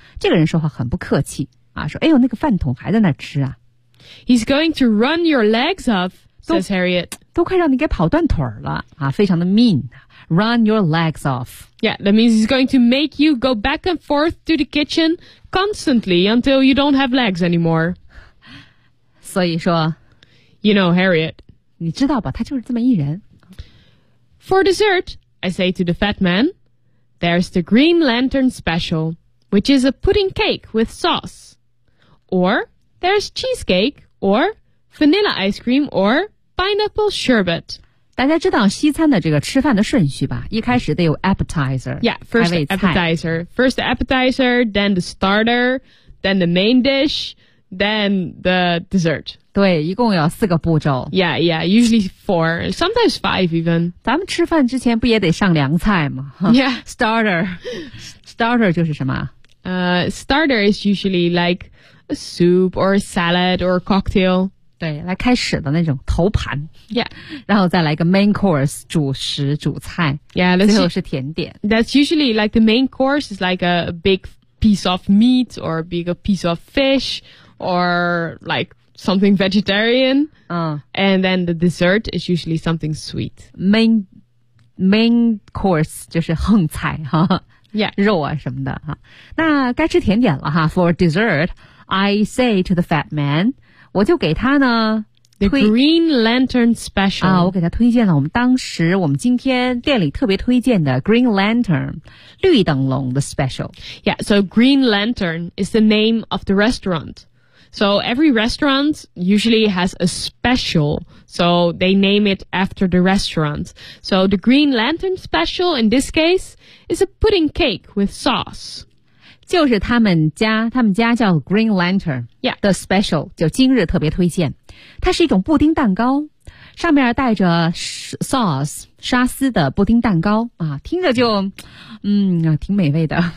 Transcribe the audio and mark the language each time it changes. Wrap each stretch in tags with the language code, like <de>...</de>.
<zh>这个人说话很不客气啊，说：“哎呦，那个饭桶还在那吃啊。”</zh> <en>He's going to run your legs off, says Harriet.</en> <zh>都快让你给跑断腿了啊，非常的 mean.</zh> <en>Run your legs off. Yeah, that means he's going to make you go back and forth to the kitchen constantly until you don't have legs anymore.</en> <zh>所以说。</zh> <en>You know, Harriet.</en> <zh>你知道吧，他就是这么一人。</zh> <en>For dessert, I say to the fat man, there's the Green Lantern special, which is a pudding cake with sauce. Or there's cheesecake, or vanilla ice cream, or pineapple sherbet.</en> <zh>大家知道西餐的这个吃饭的顺序吧，一开始得有 appetizer.</zh> <en>Yeah, first appetizer. First appetizer, then the starter, then the main dish, then the dessert.</en> <zh>对，一共有四个步骤。</zh> <en>Yeah, yeah, usually four, sometimes five even.</en> <zh>咱们吃饭之前不也得上凉菜吗</zh> <en>？Yeah, starter.</en> <zh>Starter 就是什么？</zh> <en>Starter is usually like a soup or a salad or a cocktail.</en> <zh>对，来开始的那种头盘。</zh> <en>Yeah.</en> <zh>然后再来一个 main course, 主食主菜。</zh> <en>Yeah,</en> <zh>最后是甜点。</zh> <en>That's usually like the main course is like a big piece of meat or a big piece of fish or like,Something vegetarian,、and then the dessert is usually something sweet.</en> <zh>Main course 就是横菜哈、</zh> <en>yeah.</en> <zh>肉啊什么的哈。那该吃甜点了哈。</zh> <en>For dessert, I say to the fat man,</en> <zh>我就给他呢</zh> <en>the Green Lantern special</en> <zh>啊，我给他推荐了我们当时我们今天店里特别推荐的 Green Lantern 绿灯笼的 special.</zh> <en>Yeah, so Green Lantern is the name of the restaurant. So every restaurant usually has a special, so they name it after the restaurant. So the Green Lantern special in this case is a pudding cake with sauce.</en> <zh>就是他们家叫 Green Lantern,</zh> <en>yeah, the special,</en> <zh>就今日特别推荐。它是一种布丁蛋糕，上面带着 sauce, 沙司的布丁蛋糕啊，听着就挺美味的。</zh>